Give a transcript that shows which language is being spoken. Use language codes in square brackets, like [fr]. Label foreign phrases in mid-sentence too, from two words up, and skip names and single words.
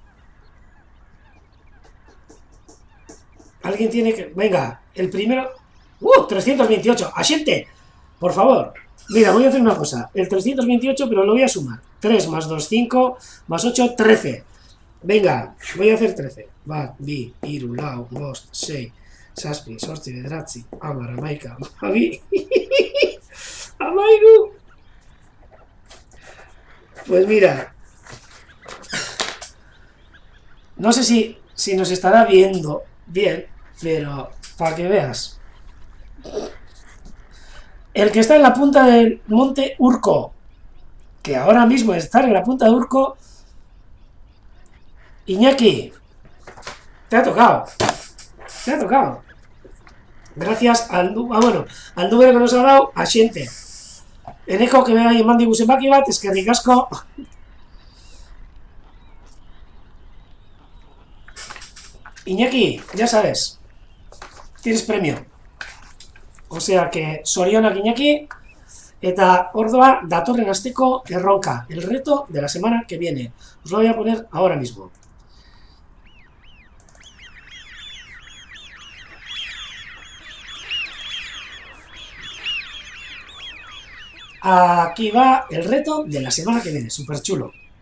[es] Alguien tiene que... Venga, el primero... 328. ¡Asiente! Por favor. Mira, voy a hacer una cosa. El 328, pero lo voy a sumar. 3 más 2, 5, más 8, 13. Venga, voy a hacer 13. [eu] Bat, bi, hiru, lau, bost, 6, zazpi, zortzi, bederatzi, hamar, hamaika, hamabi, hamairu. [es] Pues mira, no sé si nos estará viendo bien, pero para que veas. El que está en la punta del monte Urco, que ahora mismo estar en la punta de Urco, Iñaki, te ha tocado. Gracias al número que nos ha dado, asiente. [eu] Eneko [es] que me vaya mandi [eu] zenbaki bat, eskerrik asko. [es] Iñaki, ya sabes, tienes premio. O sea que [eu] zorionak Iñaki, eta ordoa datorren asteko erronka, [es] el reto de la semana que viene. Os lo voy a poner ahora mismo. Aquí va el reto de la semana que viene, súper chulo.